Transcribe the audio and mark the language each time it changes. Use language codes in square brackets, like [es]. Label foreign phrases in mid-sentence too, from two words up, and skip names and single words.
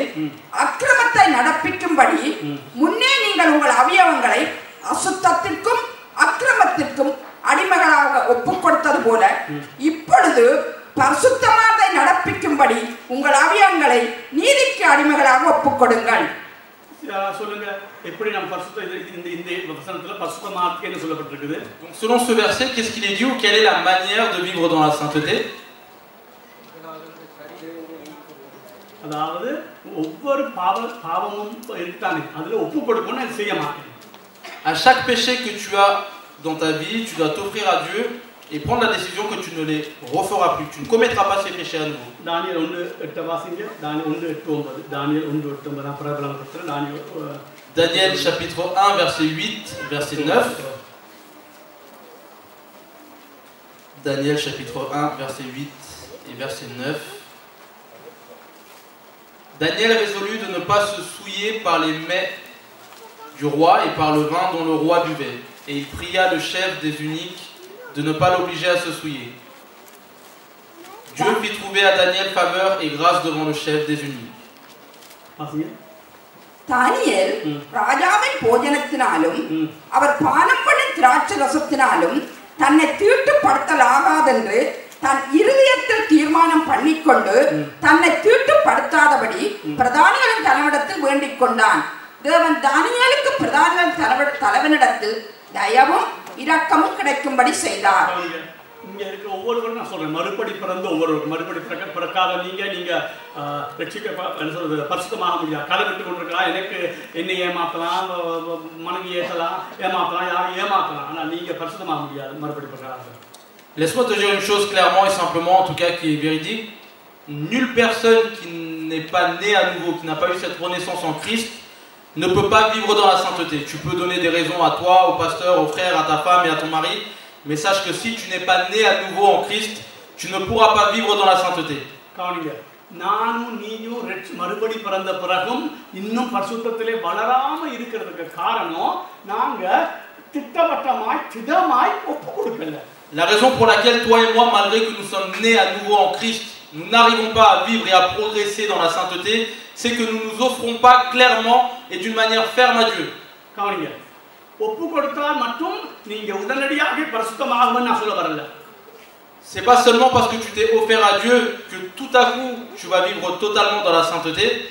[ta] அக்கிரமத்தை நடப்பிக்கும்படி முன்னே நீங்கள் உங்கள் அவயவங்களை அசுத்தத்திற்கும் அக்கிரமத்திற்கும் அடிமைகளாக ஒப்புக் கொடுத்தது போல இப்பொழுது பரிசுத்தமானதை நடப்பிக்கும்படி உங்கள் அவயவங்களை நீதிக்கு அடிமைகளாக ஒப்புக்கொடுங்கள். சொல்லுங்க, எப்படி நம்ம பரிசுத்த இந்த வசனத்துல பரிசுத்தமாக்கேன்னு சொல்லப்பட்டிருக்குது. [fr] Donc selon ce verset, qu'est-ce qu'il est dit ou quelle est la manière de vivre dans la sainteté? [ta] அதாவது ஒவ்வொரு பாவமும் இருக்கானே அதுல ஒப்பு கொடுக்கணும்னு அது செய்ய மாட்டேன். [fr] À chaque péché que tu as dans ta vie, tu dois t'offrir à Dieu et prendre la décision que tu ne les referas plus. Tu ne commettras pas ces péchés à nouveau. [ta] தானியேல் 1:8 வாசிங்க. தானியேல் 1:8-9. தானியேல் 1:8 நான் பிரபலப்படுத்துறேன். [fr] Daniel chapitre 1 verset 8 verset 9. Daniel chapitre 1 verset 8 et verset 9. Daniel résolut de ne pas se souiller par les mets du roi et par le vin dont le roi buvait. Et il pria le chef des eunuques de ne pas l'obliger à se souiller. Dieu fit trouver à Daniel faveur et grâce devant le chef des eunuques. [ta] தானியேல் ராஜாவின் போஜனத்தினாலும் அவர் பானம் பண்ணும் திராட்சை ரசத்தினாலும் தன்னை தீட்டுப்படுத்தலாகாதென்று தன் இருதயத்தில் தீர்மானம் பண்ணிக்கொண்டு தன்னை தீட்டுப்படுத்தாதபடி பிரதானிகளின் தலைவனிடத்தில் வேண்டிக் கொண்டான். தேவன் தானியேலுக்கு பிரதானிகளின் தலைவனிடத்தில் தயவும் இரக்கமும் கிடைக்கும்படி செய்தார். இங்க இருக்க ஒவ்வொருவரும் நான் சொல்றேன், மறுபடி பிறந்த ஒவ்வொருவரும் மறுபடி பிறக்காத நீங்க பரிசுத்தமாக முடியாது. கதை விட்டு கொண்டிருக்கலாம், எனக்கு என்னை ஏமாத்தலாம், மனைவி ஏமாத்தலாம், யாரும் ஏமாத்தலாம், ஆனா நீங்க பரிசுத்தமாக முடியாது மறுபடி பிறக்காத. [fr] Laisse-moi te dire une chose clairement et simplement, en tout cas qui est véridique. Nulle personne qui n'est pas née à nouveau, qui n'a pas eu cette renaissance en Christ, ne peut pas vivre dans la sainteté. Tu peux donner des raisons à toi, au pasteur, aux frères, à ta femme et à ton mari, mais sache que si tu n'es pas né à nouveau en Christ, tu ne pourras pas vivre dans la sainteté. [ta] நானும் நீயும் மறுபடி பிறந்த பிறகும் இன்னும் பரிசுத்தத்திலே வளராம இருக்கிறதுக்கு காரணம் நாங்க திட்டவட்டமாய் சிதமாய் ஒப்பு கொடுக்கல. [fr] La raison pour laquelle toi et moi, malgré que nous sommes nés à nouveau en Christ, nous n'arrivons pas à vivre et à progresser dans la sainteté, c'est que nous ne nous offrons pas clairement et d'une manière ferme à Dieu. C'est pas seulement parce que tu t'es offert à Dieu que tout à coup tu vas vivre totalement dans la sainteté.